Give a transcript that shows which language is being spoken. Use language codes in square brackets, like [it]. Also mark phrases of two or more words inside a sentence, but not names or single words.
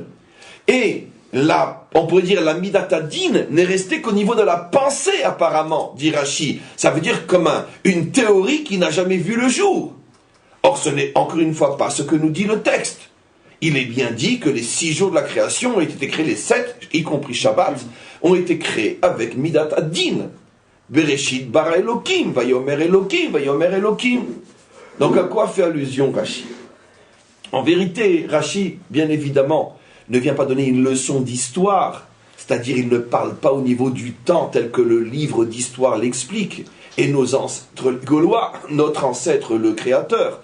[fr] Et là, on pourrait dire la [he] מידת הדין [fr] n'est restée qu'au niveau de la pensée, apparemment, dit Rashi. Ça veut dire comme une théorie qui n'a jamais vu le jour. Or, ce n'est encore une fois pas ce que nous dit le texte. Il est bien dit que les 6 jours de la création ont été créés, les 7, y compris Shabbat, ont été créés avec [he] מידת הדין. בראשית ברא אלוקים, ויאמר אלוקים, ויאמר אלוקים. [fr] Donc à quoi fait allusion Rashi? En vérité, Rashi, bien évidemment, ne vient pas donner une leçon d'histoire, c'est-à-dire il ne parle pas au niveau du temps tel que le livre d'histoire l'explique, et nos ancêtres gaulois, notre ancêtre le créateur.